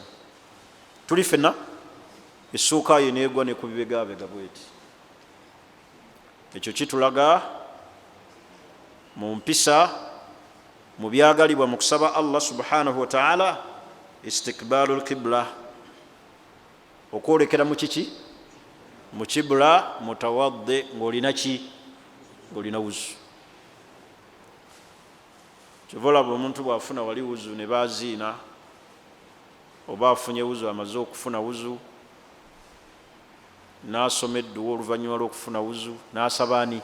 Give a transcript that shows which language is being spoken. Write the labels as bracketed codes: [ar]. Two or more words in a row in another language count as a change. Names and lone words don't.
[lg] Tuli fenna, essuuka ye n'egwa ne ku bibegabega bweti. Ekyo kitulaga mu mpisa, mu byagalibwa mu kusaba Allah [ar] سبحانه وتعالى, استقبال القبلة, [lg] okwolekera mu kiki? Mu kibla, mutawadde, ng'olina ki? Ng'olina wuzu. Kyova olaba omuntu bw'afuna wali wuzu ne baziina, oba afunye wuzu, amaze okufuna wuzu, n'asoma edduwa oluvannyuma lw'okufuna wuzu, n'asaba ani?